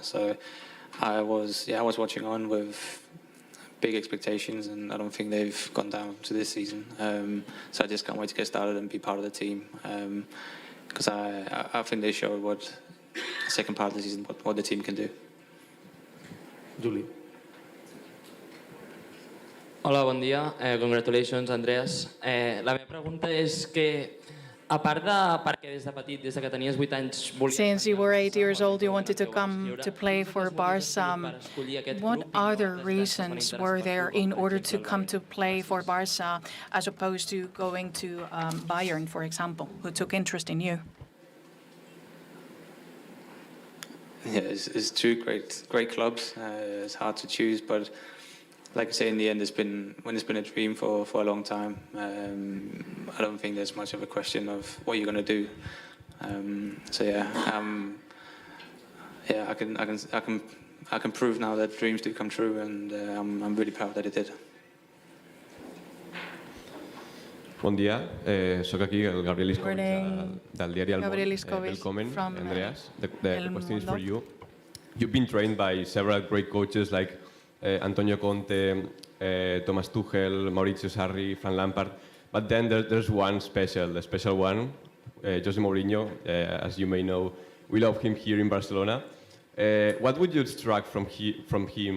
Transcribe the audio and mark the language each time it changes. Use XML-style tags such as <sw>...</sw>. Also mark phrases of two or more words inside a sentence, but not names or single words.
<en>So I was watching on with big expectations, and I don't think they've gone down to this season. So I just can't wait to get started and be part of the team, because I think they showed what the second part of the season, what the team can do. Julie.</en> <ca>Hola, bon dia. Congratulations, Andreas. La meva pregunta és que, a part de perquè des de petit, des que tenies 8 anys,</ca> <en>since you were 8 years old, you wanted to come to play for Barca. What other reasons were there in order to come to play for Barca, as opposed to going to Bayern, for example, who took interest in you? Yeah, it's two great clubs. It's hard to choose, but like I say, in the end, it's been a dream for a long time. I don't think there's much of a question of what you're going to do. I can prove now that dreams do come true, and I'm really proud that it did.</en> <ca>Bon dia, soc aquí el Gabriel Iscovich del diari El Món.</ca> <en>Welcome, Andreas. The question is for you. You've been trained by several great coaches like Antonio Conte, Thomas Tuchel, Maurizio Sarri, Frank Lampard, but then there's one special, the special one, Jose Mourinho. As you may know, we love him here in Barcelona. What would you extract from him?</en>